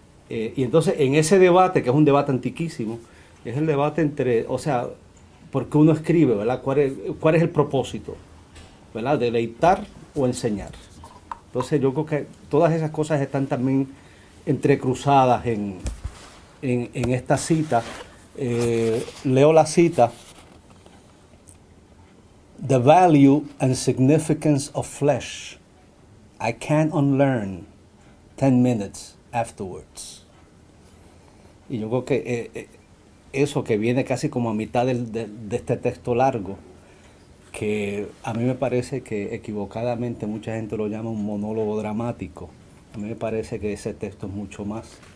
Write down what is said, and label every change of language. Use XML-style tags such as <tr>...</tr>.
<es>Y entonces en ese debate, que es un debate antiquísimo, es el debate entre, o sea, ¿por qué uno escribe, verdad? ¿Cuál es el propósito? ¿Verdad? ¿Deleitar o enseñar? Entonces yo creo que todas esas cosas están también entrecruzadas en esta cita. Leo la cita.</es> <en>The value and significance of flesh I can't unlearn 10 minutes afterwards.</en> <es>Y yo creo que eso que viene casi como a mitad de este texto largo, que a mí me parece que equivocadamente mucha gente lo llama un monólogo dramático. A mí me parece que ese texto es mucho más.</es>